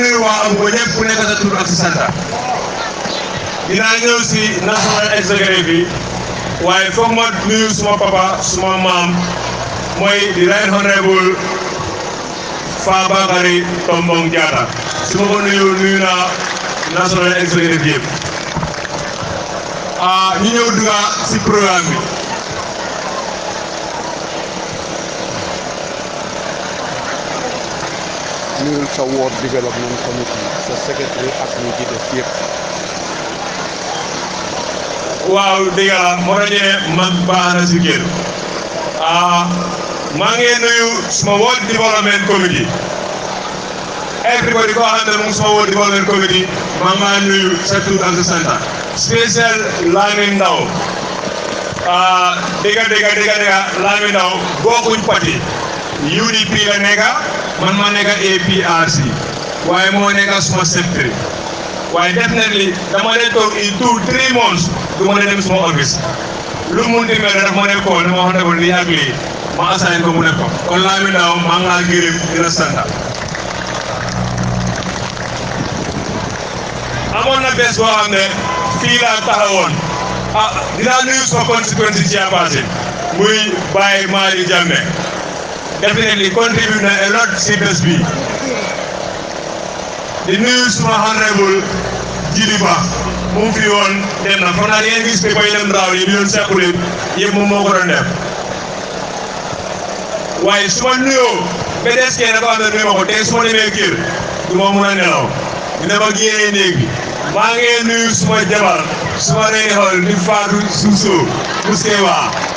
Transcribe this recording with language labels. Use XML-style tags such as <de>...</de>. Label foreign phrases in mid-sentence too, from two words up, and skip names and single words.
<wo>nuyu waa Abugo ñëpp ku nekk sa tur ak sa sant dinaa ñëw si</wo> <en>national executive</en> <wo>bi waaye foog ma nuyu suma papa suma maam mooy di</wo> <en>right honorable</en> <wo>Fabakary Tombong Jatta su ma ko nuyu naa</wo> <en>national executive</en> <wo>yëpp ñu ñëw dugga si programme bi nuyul sa</wo> <en>ward development committee</en> <wo>sa secretary ak ñi ci def yëpp waaw dëgg la moo tax ne mag baax na si kër maa ngi nuyu suma</wo> <en>ward development committee everybody</en> <wo>koo xam ne mu ngi suma</wo> <en>ward development committee</en> <wo>maa ngi laa nuyu sa tur ak sa sant spécial Lamin Ndaw dëgg Lamin Ndaw bokkuñ parti UDP la nekka man ma nekka APRC waaye moo nekka suma secretary waaye definitely dama leen toog</wo> <en>in 2-3 months</en> <wo>du ma dem suma office lu mu munti mel rek ma ne ko ne ma wax ne ko lii ak lii ma assign ko mu ne ko kon Lamin Ndaw maa ngi laa gërëm di la sant amoon na bés boo xam ne fii laa taxawoon dinaa nuyu suma</wo> <en>constituency chairperson</en> <wo>muy Baye Mali Jammeh</wo> <en>definitely contribute</en> <wo>na</wo> <en>a lot</en> <wo>si bés bi di nuyu suma honorable Jili Ba mu fi woon dem na foog naa ngeen gis ne koy dem raaw yi bi doon sequle yëpp moom moo ko doon def waaye su ma nuyoo ba des kenn ko xam ne nuyu ma ko te su ma demee kër du ma mun a nelaw dina ma génnee néeg bi maa ngi nuyu suma jabar suma reeni xool di Fatou Suso Muskewa</wo>